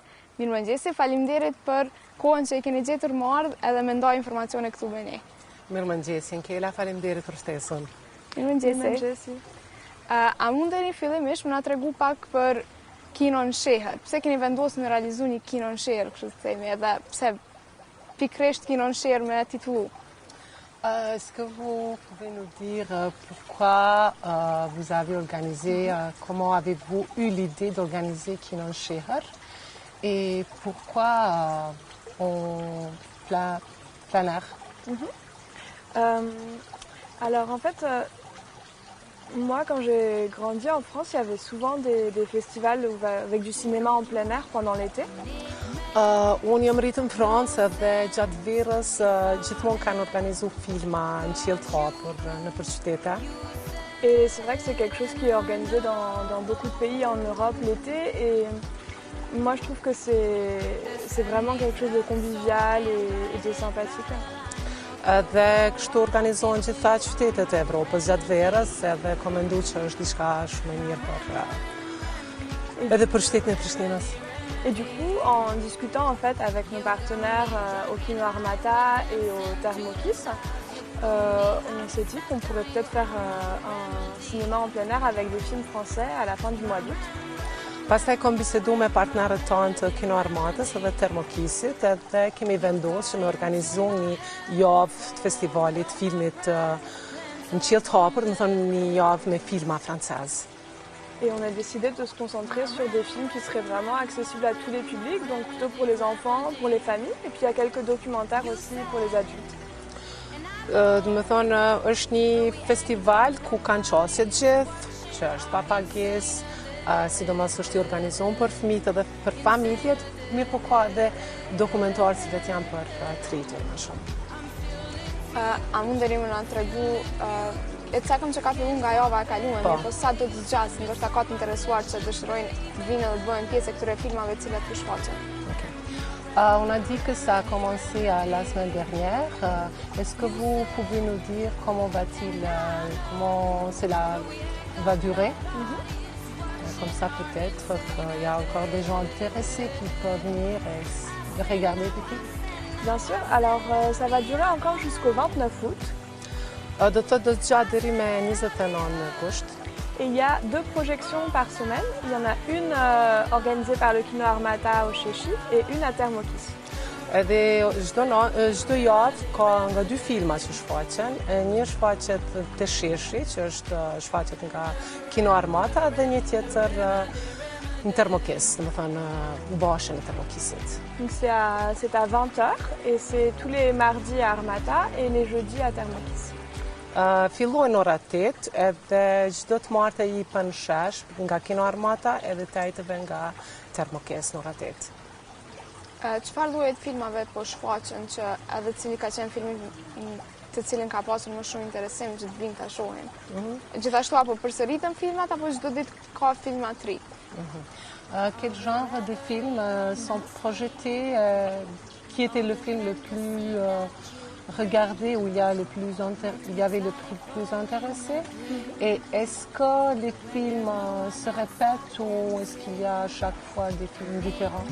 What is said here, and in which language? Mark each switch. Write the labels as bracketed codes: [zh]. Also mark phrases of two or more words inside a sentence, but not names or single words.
[sq] Mirëmëngjesi, faleminderit për kohën që i keni gjetur më ardh edhe me ndaj informacione këtu me ne. Mirëmëngjesi, Nkela, faleminderit për ftesën. Mirëmëngjesi. A mundeni fillimisht më na tregu pak për kinon Sheher? Pse keni vendosur në realizu një kinon Sheher, kështu të themi, edhe pse pikërisht kinon Sheher me titullu? [fr] Est-ce que vous pouvez nous dire pourquoi vous avez organisé, comment avez-vous eu l'idée d'organiser Kinon Sheher et pourquoi plein air? Alors en fait, moi quand j'ai grandi en France, il y avait souvent des festivals avec du cinéma en plein air pendant l'été. [sq] Unë jam rritë në Francë dhe gjatë verës gjithmonë kanë organizu filma në qiell të hapur nëpër qytete. [fr] Et c'est vrai que c'est quelque chose qui est organisé dans beaucoup de pays en Europe l'été et moi je trouve que c'est vraiment quelque chose de convivial et de sympathique. [sq] Dhe kështu organizohen gjitha qytetet e Evropës gjatë verës edhe kam menduar që është diçka shumë e mirë edhe për shtetin e Prishtinës. [fr] Et du coup, en discutant en fait avec nos partenaires au Kino Armata et au Thermokis, on s'est dit qu'on pourrait peut-être faire un cinéma en plein air avec des films français à la fin du mois d'août. [sq] Pastaj kam bisedu me partnerët tanë të Kino Armatës dhe Thermokisit edhe kemi vendosur që me organizu një javë të festivalit filmit në qiell të hapur, do të thonë një javë me filma francez. [fr] Et on a décidé de se concentrer sur des films qui seraient vraiment accessibles à tous les publics, donc plutôt pour les enfants, pour les familles, et puis il y a quelques documentaires aussi pour les adultes. [sq] Do të thonë është një festival ku kanë qasje të gjithë, që është pa pagesë, sidomos është i organizuar për fëmijët dhe për familjet, mirë po ka edhe dokumentarë që janë për të rritur më shumë. A mundeni më na tregu e të cakëm që ka fillu nga java e kaluar, po sa do të zgjas, ndoshta ka të interesuar që dëshirojnë të vinë dhe të bëhen pjesë e këtyre filmave të cilat u shfaqen. [fr] On a dit que ça a commencé la semaine dernière. Est-ce que vous pouvez nous dire comment cela va durer? Comme ça peut-être qu'il y a encore des gens intéressés qui peuvent venir et regarder des films. Bien sûr, alors ça va durer encore jusqu'au 29 août. [sq] Do të do të gjatë deri me 29 gusht. [fr] Et il y a 2 projections par semaine. Il y en a une organisée par le Kino Armata au Sheshi et une à Thermokis. [sq] Edhe çdo javë ka nga 2 filma që shfaqen. Një shfaqet te Sheshi, që është shfaqet nga Kino Armata dhe një tjetër në Thermokis, domethënë bashën e Thermokisit. [fr] Donc c'est à 20h et c'est tous les mardis à Armata et les jeudis à Thermokis. [sq] Fillojnë ora 8 edhe çdo të martë i jepën shesh nga Kino Armata edhe të ajtëve nga Thermokis në ora 8. Çfarë lloje të filmave po shfaqen që edhe cili ka qenë filmi të cilin ka pasur më shumë interesim që të vinë ta shohin? Gjithashtu apo përsëritën filmat apo çdo ditë ka filma të ri? [fr] Quel genre de films sont projetés? Qui était le film le plus regardé, où il y avait le plus intéressé? Et est-ce que les films se répètent ou est-ce qu'il y a chaque fois des films différents?